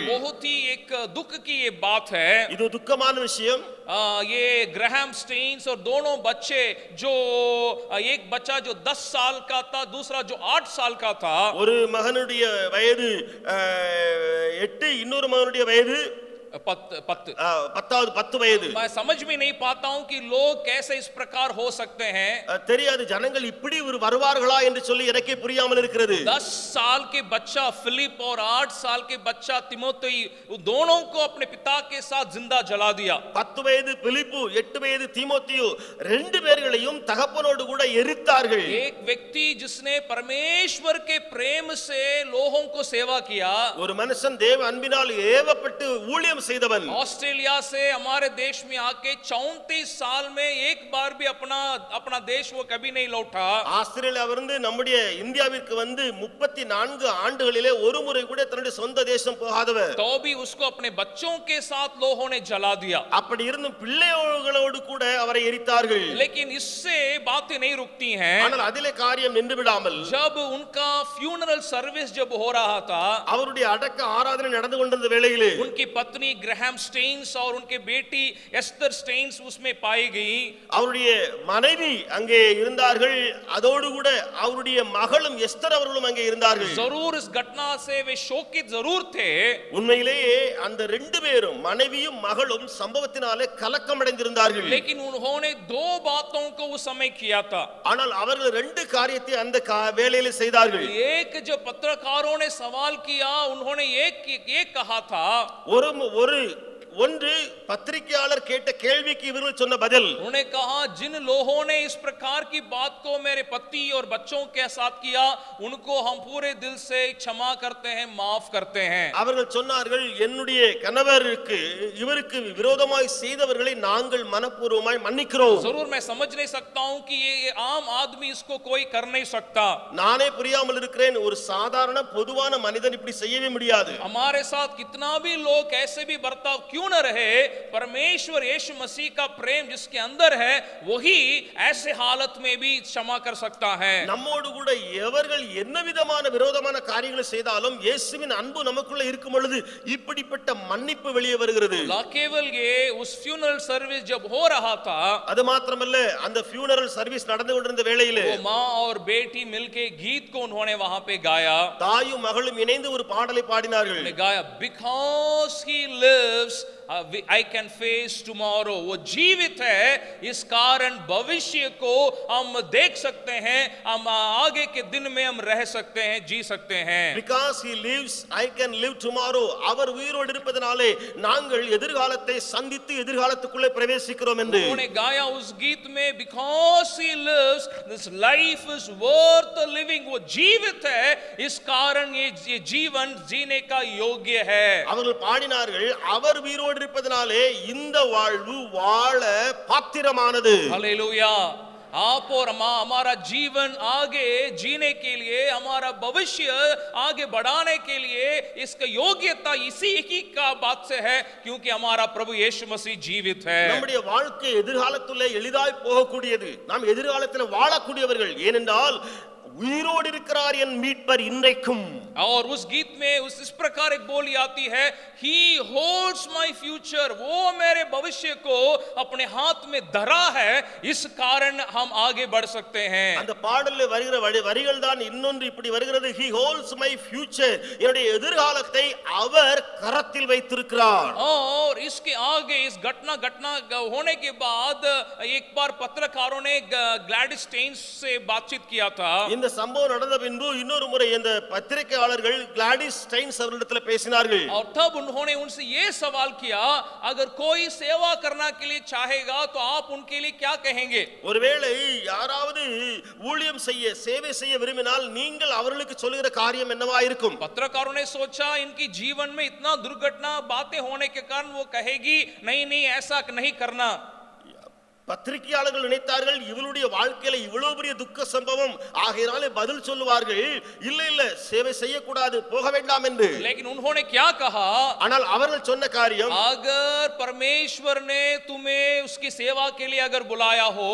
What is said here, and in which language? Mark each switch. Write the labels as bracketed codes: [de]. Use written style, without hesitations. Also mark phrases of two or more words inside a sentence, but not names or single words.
[hi] बहुत ही एक दुख की ये बात है. [ta] இது துக்கமான விஷயம். [hi] ये ग्राहम स्टेन्स और दोनों बच्चे, जो एक बच्चा जो 10 साल का था, दूसरा जो 8 साल का था. [ta] ஒரு மகனுடைய வயது 8, இன்னொரு மகனுடைய வயது 10 வயது. [hi] मैं समझ में नहीं पाता हूं कि लोग कैसे इस प्रकार हो सकते हैं. [ta] தெரியாது, ஜனங்கள் இப்படி ஒரு வருவார்களா என்று சொல்லி எனக்கே புரியாமல் இருக்கிறது. [hi] 10 साल के बच्चा फिलिप और 8 साल के बच्चा तिमोथी, दोनों को अपने पिता के साथ जिंदा जला दिया. [ta] 10 வயது பிலிப்பு, 8 வயது தீமோத்தேயு, 2 பேர்களையும் தகப்பனோடு கூட எரித்தார்கள். [hi] एक व्यक्ति जिसने परमेश्वर के प्रेम से लोगों को सेवा किया, [ta] ஒரு மனுஷன் தேவ அன்பினால் ஏவப்பட்டு ஊழியம் செய்தவன், [hi] ऑस्ट्रेलिया से हमारे देश में आके 34 साल में एक बार भी अपना देश वो कभी नहीं लौटा. [ta] ஆஸ்திரேலியாவிலிருந்து நம்முடைய இந்தியாவிற்கு வந்து 34 ஆண்டுகளிலே ஒரு முறை கூட தன்னுடைய சொந்த தேசம் போகாதவர். [hi] तो भी उसको अपने बच्चों के साथ लोगों ने जला दिया. [ta] அப்படி இருந்தும் பிள்ளைகளோடு கூட அவரை எரித்தார்கள். [hi] लेकिन इससे बातें नहीं रुकती हैं. [ta] ஆனால் அதிலே காரியம் நின்று விடாமல், [hi] जब उनका [en] funeral service [hi] जब हो रहा था, [ta] அவருடைய அடக்க ஆராதனை நடந்து கொண்டிருந்த வேளையிலே [hi] उनकी पत्नी ग्राहम स्टेन्स और उनके बेटी एस्तर स्टेन्स उसमें पाई गई. [ta] அவருடைய மனைவி அங்கே இருந்தார்கள், அதோடு கூட அவருடைய மகளும் எஸ்தர் அவர்களும் அங்கே இருந்தார்கள். [hi] जरूर इस घटना से वे शोकित जरूर थे. [ta] உண்மையிலேயே அந்த 2 பேரும் மனைவியும் மகளும் சம்பவத்தினாலே கலக்கம் அடைந்திருந்தார்கள். [hi] लेकिन उन्होंने 2 बातों को उस समय किया था. [ta] ஆனால் அவர்கள் 2 காரியத்தை அந்த வேளையிலே செய்தார்கள். [hi] एक जो पत्रकारों ने सवाल किया, उन्होंने एक कहा था. [ta] ஒன்று பத்திரிகையாளர் கேட்ட கேள்விக்கு இவர்கள் சொன்ன பதில். [hi] उन्होंने कहा, जिन लोगों ने इस प्रकार की बात को मेरे पति और बच्चों के साथ किया, उनको हम पूरे दिल से क्षमा करते हैं, माफ करते हैं. [ta] அவர்கள் சொன்னார்கள், என்னுடைய கணவருக்கு இவருக்கு விரோதமாய் செய்தவர்களை நாங்கள் மனப்பூர்வமாய் மன்னிக்கிறோம். [hi] जरूर मैं समझ नहीं सकता हूं कि ये आम आदमी इसको कोई कर नहीं सकता. [ta] நானே புரியாமல் இருக்கிறேன், ஒரு சாதாரண பொதுவான மனிதன் இப்படி செய்யவே முடியாது. [hi] हमारे साथ कितना भी लोग ऐसे भी बर्ताव क्यों क्यों न रहे, परमेश्वर यीशु मसीह का प्रेम जिसके अंदर है वही ऐसे हालत में भी क्षमा कर सकता है। [ta] நம்மோடு கூட எவர்கள் என்ன விதமான விரோதமான காரியங்களை செய்தாலும் இயேசுவின் அன்பு நமக்குள்ள இருக்கும் பொழுது இப்படிப்பட்ட மன்னிப்பு வெளியே வருகிறது. [hi] ना केवल ये उस [en] funeral service [hi] जब हो रहा था, [ta] அது மாத்திரமல்ல அந்த [en] funeral service [ta] நடந்து கொண்டிருந்த வேளையிலே [hi] वो माँ और बेटी मिलके गीत को उन्होंने वहां पे गाया, [ta] தாயும் மகளும் இணைந்து ஒரு பாடலை பாடினார்கள். [hi] उन्होंने गाया [en] because he lives I can face tomorrow। [hi] वो जीवित है इस कारण भविष्य को हम देख सकते हैं, हम आगे के दिन में हम रह सकते हैं, जी सकते हैं। [en] because he lives I can live tomorrow, [ta] அவர் உயிரோடு இருப்பதனாலே நாங்கள் எதிர்காலத்தை சந்தித்து எதிர்காலத்துக்குள்ளே பிரவேசிக்கிறோம் என்று [hi] उन्होंने गाया उस गीत में [en] because he lives this life is worth living। [hi] वो जीवित है इस कारण ये जीवन जीने का योग्य है। [ta] அவர்கள் பாடினார்கள் அவர் உயிரோடு இருப்பதனாலே இந்த வாழ்வு வாழ பாத்திரமானது। [hi] हालेलुया। आप और हमारा जीवन आगे जीने के लिए, हमारा भविष्य आगे बढ़ाने के लिए इसका योग्यता इसी ही का बात से है क्योंकि हमारा प्रभु यीशु मसीह जीवित है। [ta] நம்முடைய வாழ்க்கை எதிர்காலத்திலே எளிதாய் போகக்கூடியது, நாம் எதிர்காலத்தில் வாழக்கூடியவர்கள், ஏனென்றால் உயிரோடு இருக்கிறார் என் மீட்பர் இன்றைக்கும்। [hi] और उस गीत में इस प्रकार एक बोली आती है, [en] he holds my future, [hi] वो मेरे भविष्य को अपने हाथ में धरा है, इस कारण हम आगे बढ़ सकते हैं। [ta] அந்த பாடலில் வருகிற வரிகள் தான் இன்னொன்று இப்படி வருகிறது, [en] he holds my future, [ta] என்னுடைய எதிர்காலத்தை அவர் கரத்தில் வைத்திருக்கிறார்। [hi] और इसके आगे इस घटना होने के बाद एक बार पत्रकारों ने ग्लैडिस स्टेन्स से बातचीत किया था। [ta] இந்த சம்பவம் நடந்த பின்பு இன்னொரு முறை இந்த பத்திரிகையாளர்கள் கிளாடிஸ் ஸ்டைன்ஸ் அவர்களிடத்தில் பேசினார்கள்। [hi] और तब उन्होंने उनसे ये सवाल किया, अगर कोई सेवा करना के लिए चाहेगा तो आप उनके लिए क्या कहेंगे? [ta] ஒருவேளை யாராவது ஊழியம் செய்ய சேவை செய்ய விரும்பினால் நீங்கள் அவர்களுக்கு சொல்லுகிற காரியம் என்னவா இருக்கும்? [hi] पत्रकारों ने सोचा इनकी जीवन में इतना दुर्घटना बातें होने के कारण वो कहेगी नहीं ऐसा नहीं करना। [ta] பத்திரிகையாளர்கள் நினைத்தார்கள் இவளுடைய வாழ்க்கையில இவ்வளவு பெரிய துக்க சம்பவம் ஆகையினாலே பதில் சொல்லுவார்கள், இல்ல சேவை செய்யக்கூடாது, போக வேண்டாம் என்று। [hi] लेकिन उन्होंने क्या कहा? [ta] ஆனால் அவர்கள் சொன்ன காரியம், [hi] अगर परमेश्वर ने तुम्हें उसकी सेवा के लिए अगर बुलाया हो,